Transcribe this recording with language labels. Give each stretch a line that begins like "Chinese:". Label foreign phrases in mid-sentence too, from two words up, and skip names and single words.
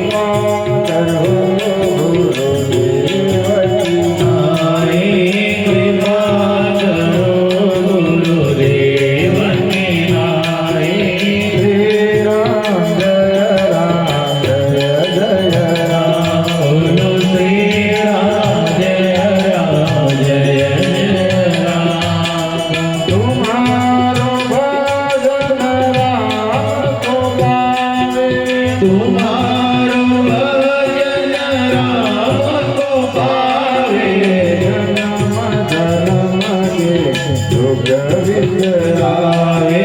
Gujarati: કૃપા કરો ગુરુદેવની નાય. શ્રી રામ જય રામ જય જય રામ. બોલો શ્રી રામ જય રામ જય જય રામ.
Awadhi: तुम्हारो भजन राम को पावे. तुम्हारो भजन राम को पावे. जन्म जन्म के दुख विसरावे.